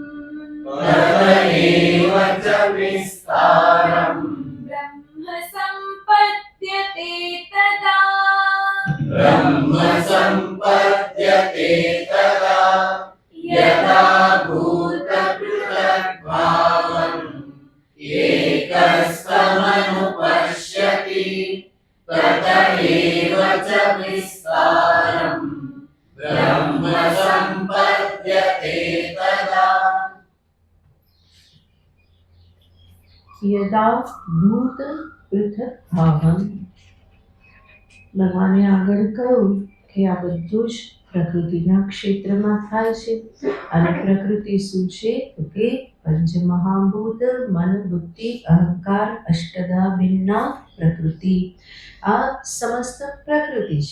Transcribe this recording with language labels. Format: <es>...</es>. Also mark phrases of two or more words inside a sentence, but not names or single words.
<sa>ब्रह्म सम्पद्यते तदा यदा भूतपृथग्भावम् एकस्थमनुपश्यति तत एव च विस्तारम् ब्रह्म सम्पद्यते तदा. यदा भूत पृथक भावम.</sa> <gu>ભગવાને આગળ કહ્યું કે આ બધું જ પ્રકૃતિના ક્ષેત્રમાં થાય છે. અને પ્રકૃતિ શું છે તો કે પંચમહાભૂત, મન, બુદ્ધિ, અહંકાર,</gu> <sa>अष्टधा भिन्ना प्रकृति.</sa> <gu>આ સમસ્ત પ્રકૃતિ છે.</gu>